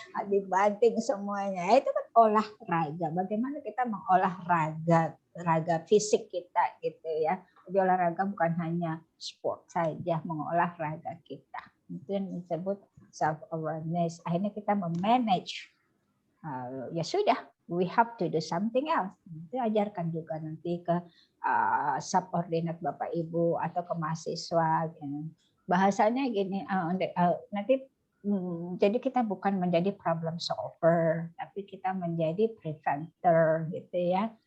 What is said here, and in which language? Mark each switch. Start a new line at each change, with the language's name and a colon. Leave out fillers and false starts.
Indonesian: Dibanting semuanya. Itu kan olahraga. Bagaimana kita mengolah raga fisik kita gitu ya. Jadi olahraga bukan hanya sport saja, mengolah raga kita. Itu yang disebut self awareness. Akhirnya kita memanage. Ya sudah,
English: we have to do something else.
Indonesian: Itu ajarkan juga nanti ke subordinat Bapak Ibu atau ke mahasiswa. Gitu. Bahasanya gini, nanti jadi kita bukan menjadi problem solver, tapi kita menjadi preventer gitu ya.